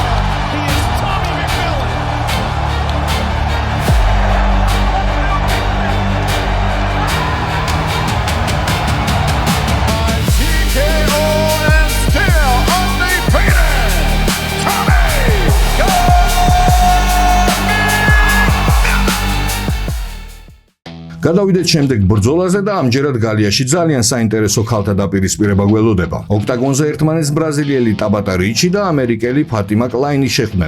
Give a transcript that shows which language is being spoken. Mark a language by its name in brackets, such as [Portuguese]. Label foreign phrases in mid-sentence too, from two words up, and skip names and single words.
[English] He is Tommy McMillan. TKO and still undefeated. Tommy [Georgian] გადავიდეთ შემდეგ ბრძოლაზე და ამჯერად გალიაში ძალიან საინტერესო ქალთა დაპირისპირება გველოდება. ოქტაგონზე ერთმანეთს ბრაზილიელი ტაბატა რიჩი და ამერიკელი ფატიმა კლაინი შეხვდნენ.